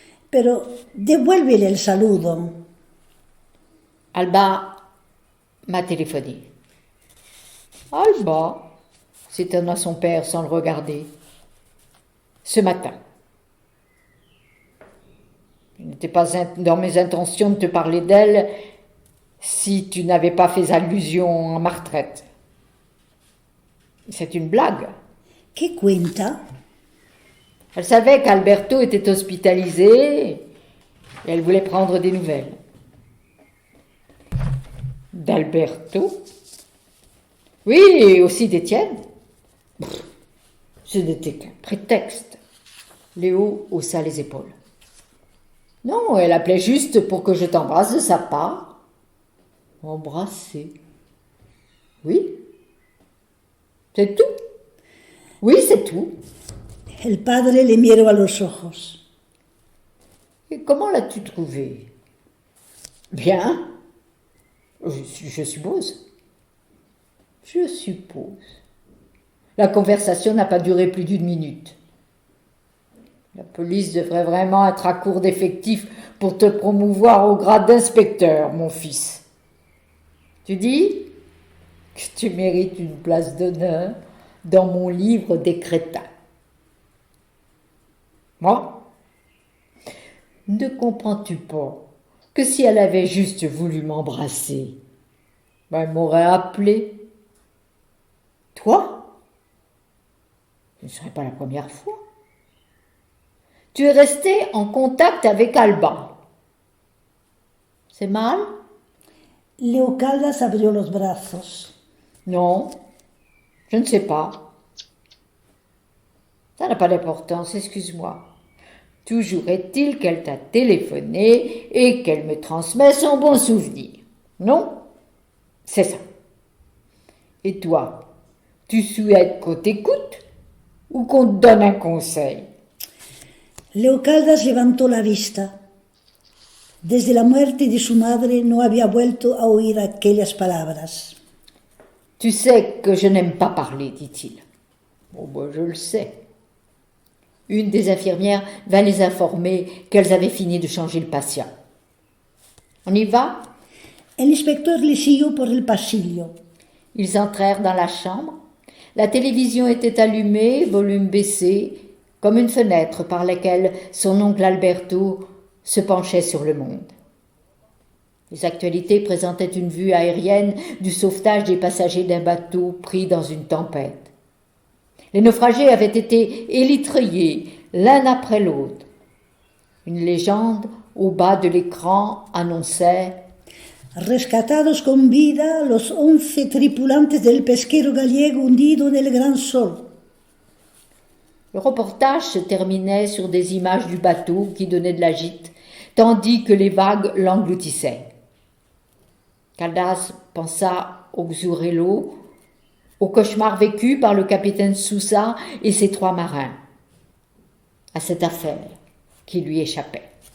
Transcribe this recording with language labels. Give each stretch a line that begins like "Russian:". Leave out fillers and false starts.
Spanish: Pero devuélvele el saludo.
French: Alba m'a téléphoné. Alba, s'étonna son père sans le regarder. Ce matin. Il n'était pas dans mes intentions de te parler d'elle si tu n'avais pas fait allusion à ma retraite. C'est une blague.
Spanish: ¿Qué cuenta?
French: Elle savait qu'Alberto était hospitalisé et elle voulait prendre des nouvelles. D'Alberto? Oui, et aussi d'Étienne. Ce n'était qu'un prétexte. Léo haussa les épaules. Non, elle appelait juste pour que je t'embrasse de sa part. Embrasser? Oui. C'est tout? Oui, c'est tout.
Spanish: El padre le miró a los ojos.
French: Et comment l'as-tu trouvé? Bien. Je suppose. Je suppose. La conversation n'a pas duré plus d'une minute. La police devrait vraiment être à court d'effectifs pour te promouvoir au grade d'inspecteur, mon fils. Tu dis que tu mérites une place d'honneur dans mon livre des crétins. Moi, ne comprends-tu pas que si elle avait juste voulu m'embrasser, elle m'aurait appelé. Toi, ce ne serait pas la première fois. Tu es resté en contact avec Alba. C'est mal?
Spanish: Leo Caldas abrió los brazos.
French: Non, je ne sais pas. Ça n'a pas d'importance, excuse-moi. Toujours est-il qu'elle t'a téléphoné et qu'elle me transmet son bon souvenir. Non? C'est ça. Et toi, tu souhaites qu'on t'écoute ou qu'on te donne un conseil?
Spanish: Leo Caldas levantó la vista. Desde la muerte de su madre no había vuelto a oír aquellas palabras.
French: Tu sais que je n'aime pas parler, dit-il. Bon, je le sais. Une des infirmières vint les informer qu'elles avaient fini de changer le patient. On y va?
Spanish: El inspector les siguió por el pasillo.
French: Ils entrèrent dans la chambre. La télévision était allumée, volume baissé, comme une fenêtre par laquelle son oncle Alberto se penchait sur le monde. Les actualités présentaient une vue aérienne du sauvetage des passagers d'un bateau pris dans une tempête. Les naufragés avaient été élytrés l'un après l'autre. Une légende au bas de l'écran annonçait «
Spanish: Rescatados con vida los 11 tripulantes del pesquero gallego hundido en el Gran Sol. »
French: Le reportage se terminait sur des images du bateau qui donnait de la gîte, tandis que les vagues l'engloutissaient. Caldas pensa au Xurelo, au cauchemar vécu par le capitaine Sousa et ses 3 marins, à cette affaire qui lui échappait.